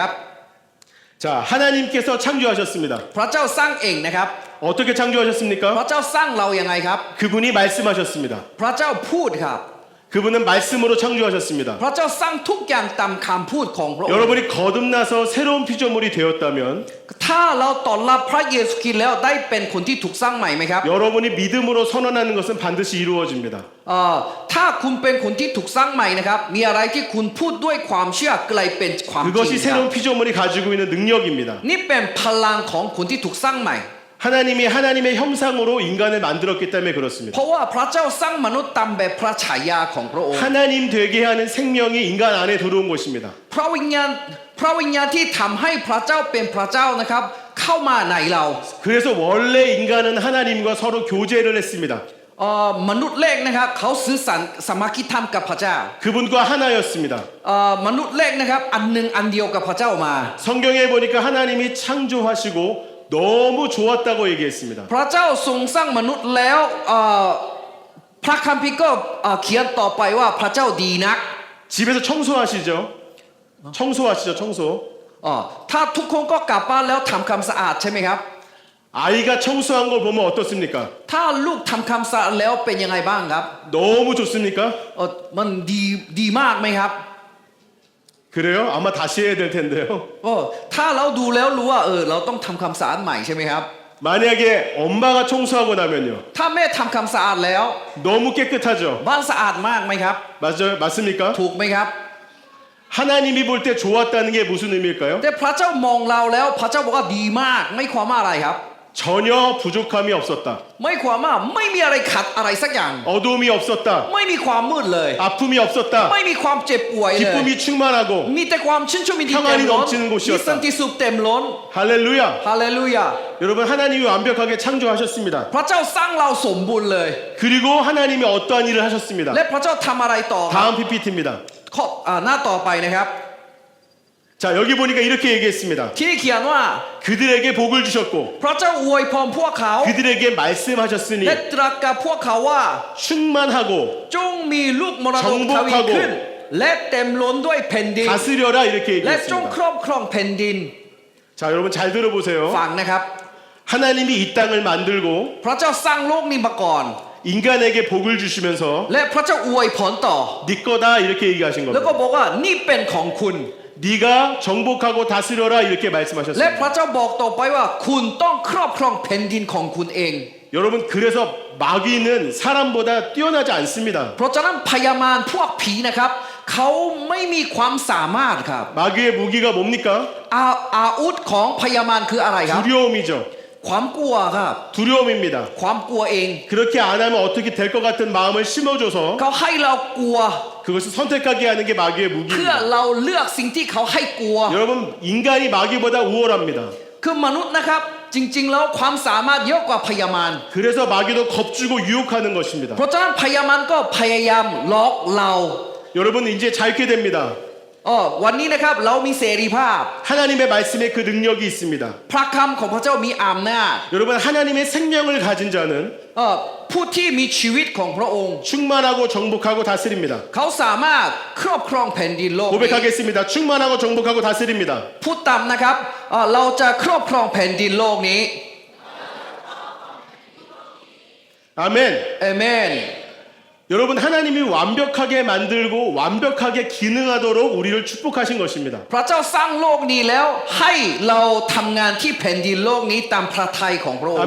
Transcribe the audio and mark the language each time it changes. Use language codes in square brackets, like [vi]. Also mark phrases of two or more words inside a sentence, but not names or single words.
[ko] 자, 하나님께서 창조하셨습니다. [th] พระเจ้าสร้างเองนะครับ [ko] 어떻게 [th] พระ [ko] 창조하셨습니까? [th] เจ้าสร้างเรายังไงครับ [ko] 그분이 말씀하셨습니다. [th] พระเจ้าพูดครับ [ko] 그분은 말씀으로 창조하셨습니다. [th] พระเจ้าสร้างทุกอย่างตามคำพูดของพระองค์ [ko] 여러분이 거듭나서 새로운 피조물이 되었다면 [th] ถ้าเราต้อนรับพระเยซูคริสต์แล้วได้เป็นคนที่ถูกสร้างใหม่ไหมครับ [ko] 여러분이 믿음으로 선언하는 것은 반드시 이루어집니다. [th] ถ้าคุณเป็นคนที่ถูกสร้างใหม่นะครับมีอะไรที่คุณพูดด้วยความเชื่อกลายเป็นความจริง [ko] 그것이 [th] ครับ [ko] 새로운 피조물이 가지고 있는 능력입니다. [th] นี่เป็นพลังของคนที่ถูกสร้างใหม่ [ko] 하나님이 하나님의 형상으로 인간을 만들었기 때문에 그렇습니다. [th] เพราะว่าพระเจ้าสร้างมนุษย์ตามแบบพระฉายาของพระองค์ [ko] 하나님 되게 하는 생명이 인간 안에 들어온 것입니다. [th] พระวิญญาณที่ทำให้พระเจ้าเป็นพระเจ้านะครับ เข้ามาในเรา [ko] 그래서 원래 인간은 하나님과 서로 교제를 했습니다. [th] มนุษย์แรกนะครับเขาสื่อสารสามัคคีธรรมกับพระเจ้า [ko] 그분과 하나였습니다. [th] มนุษย์แรกนะครับอันหนึ่งอันเดียวกับพระเจ้ามา [ko] 성경에 보니까 하나님이 창조하시고 너무 좋았다고 얘기했습니다. [th] พระเจ้าทรงสร้างมนุษย์แล้วพระคัมภีร์ก็เขียนต่อไปว่าพระเจ้าดีนัก [ko] 집에서 청소하시죠? 청소하시죠, 청소. [th] ถ้าทุกคนก็กลับบ้านแล้วทำความสะอาดใช่ไหมครับ [ko] 아이가 청소한 걸 보면 어떻습니까? [th] ถ้าลูกทำความสะอาดแล้วเป็นยังไงบ้างครับ [ko] 너무 좋습니까? [th] มันดีมากไหมครับ [ko] 그래요? 아마 다시 해야 될 텐데요. [th] ถ้าเราดูแล้วรู้ว่าเราต้องทำความสะอาดใหม่ใช่ไหมครับ [ko] 만약에 엄마가 청소하고 나면요. [th] ถ้าแม่ทำความสะอาดแล้ว [ko] 너무 깨끗하죠? [th] บ้านสะอาดมากไหมครับ [ko] 맞습니까? [th] ถูกไหมครับ [ko] 하나님이 볼 때 좋았다는 게 무슨 의미일까요? [th] แต่พระเจ้ามองเราแล้วพระเจ้าบอกว่าดีมากไม่ความว่าอะไรครับ [ko] 전혀 부족함이 없었다. [th] ไม่ความว่าไม่มีอะไรขัดอะไรสักอย่าง [ko] 어두움이 없었다. [th] ไม่มีความมืดเลย [ko] 아픔이 없었다. [th] ไม่มีความเจ็บป่วยเลย [ko] 기쁨이 충만하고 [th] มีแต่ความชื่นชมยินดีเต็ม [ko] 평안이 [th] ล้น [ko] 넘치는 곳이었다. [th] มีสันติสุขเต็มล้น [ko] 할렐루야. [th] ฮาเลลูยา [ko] 여러분 하나님이 완벽하게 창조하셨습니다. [th] พระเจ้าสร้างเราสมบูรณ์เลย [ko] 그리고 하나님이 어떠한 일을 하셨습니다. [th] และพระเจ้าทำอะไรต่อ [ko] 다음 PPT입니다. [th] หน้าต่อไปนะครับ [ko] 자, 여기 보니까 이렇게 얘기했습니다. [th] ที่นี่เขียนว่า [ko] 그들에게 복을 주셨고 [th] พระเจ้าอวยพรพวกเขา [ko] 그들에게 말씀하셨으니 [th] และตรัสกับพวกเขาว่า [ko] 충만하고 [th] จงมีลูกมรดกทวีขึ้น และเต็มล้นด้วยแผ่นดิน [ko] 다스려라 이렇게 [th] และจง [ko] 얘기했습니다. [th] ครอบครองแผ่นดิน [ko] 자, 여러분 잘 들어보세요. [th] ฟังนะครับ [ko] 하나님이 이 땅을 만들고 [th] พระเจ้าสร้างโลกนี้มาก่อน [ko] 인간에게 복을 주시면서 [th] และพระเจ้าอวยพรต่อ [ko] 네 거다 이렇게 얘기하신 [th] แล้วก็ [ko] 겁니다. [th] บอกว่านี่เป็นของคุณ [ko] 네가 정복하고 다스려라 이렇게 [th] และ [ko] 말씀하셨습니다. [th] พระเจ้าบอกต่อไปว่าคุณต้องครอบครองแผ่นดินของคุณเอง [ko] 여러분 그래서 마귀는 사람보다 뛰어나지 않습니다. [th] เพราะฉะนั้นพยามารพวกผีนะครับเขาไม่มีความสามารถครับ [ko] 마귀의 무기가 뭡니까? [th] อาวุธของพยามารคืออะไรครับ [ko] 두려움이죠. [th] ความกลัวครับ [ko] 두려움입니다. [th] ความกลัวเอง [ko] 그렇게 안 하면 어떻게 될 것 같은 마음을 심어줘서 [th] เขาให้เรากลัว [ko] 그것을 선택하게 하는 게 마귀의 [th] เพื่อ [ko] 무기입니다. [th] เราเลือกสิ่งที่เขาให้กลัว [ko] 여러분 인간이 마귀보다 우월합니다. [th] คือมนุษย์นะครับจริงๆแล้วความสามารถเยอะกว่าพยามาร [ko] 그래서 마귀도 겁주고 유혹하는 것입니다. [th] เพราะฉะนั้นพยามารก็พยายามหลอกเรา [ko] 여러분 이제 잘 있게 됩니다. [th] วันนี้นะครับเรามีเสรีภาพ [ko] 하나님의 말씀에 그 능력이 있습니다. [th] พระคำของพระเจ้ามีอำนาจ [ko] 여러분 하나님의 생명을 가진 자는 [th] ผู้ที่มีชีวิตของพระองค์ [ko] 충만하고 정복하고 다스립니다. [th] เขาสามารถครอบครองแผ่นดินโลกนี้ [ko] 고백하겠습니다. 충만하고 정복하고 다스립니다. [th] พูดตามนะครับเราจะครอบครองแผ่นดินโลกนี้ [ko] 아멘. [th] เอเมน [ko] 여러분 하나님이 완벽하게 만들고 완벽하게 기능하도록 우리를 축복하신 것입니다. [th] พระเจ้าสร้างโลกนี้แล้วให้เราทำงานที่แผ่นดินโลกนี้ตามพระทัยของพระองค์